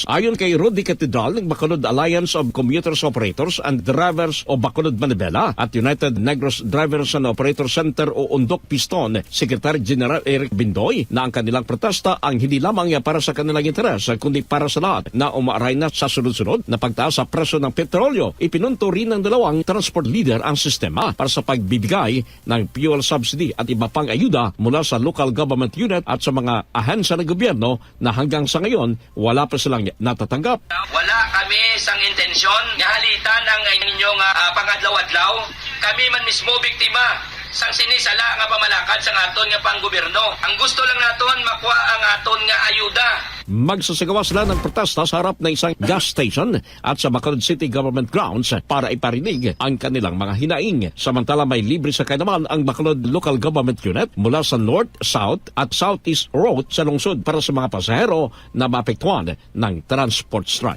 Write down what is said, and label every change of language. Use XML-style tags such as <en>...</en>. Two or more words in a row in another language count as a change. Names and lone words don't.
<tl>Ayon kay Rudy Catedral ng Bacolod Alliance of Commuters Operators and Drivers o Bacolod Manibela at United Negros Drivers and Operator Center o Undok Piston, Secretary General Eric Bindoy, na ang kanilang protesta ang hindi lamang para sa kanilang interes kundi para sa lahat na umaaray na sa sunod-sunod na pagtaas sa presyo ng petrolyo. Ipinunto rin ng dalawang transport leader ang sistema para sa pagbibigay ng</tl> <en>fuel subsidy</en> <tl>at iba pang ayuda mula sa</tl> <en>local government unit</en> <tl>at sa mga ahensya ng gobyerno na hanggang sa ngayon wala pa silang natatanggap.</tl> <hil>Wala kami sang intensyon nga halitan ng inyong pangadlaw-adlaw. Kami man mismo biktima sang sinisala nga pamalakad sa aton nga panggobyerno. Ang gusto lang naton makuha ang aton nga ayuda.</hil> <tl>Magsasagawa sila ng protesta sa harap ng isang gas station at sa Bacolod City Government Grounds para iparinig ang kanilang mga hinaing. Samantala may libre sakay naman ang Bacolod Local Government Unit mula sa North, South at Southeast Road sa lungsod para sa mga pasahero na maapektuhan ng</tl> <en>transport strike.</en>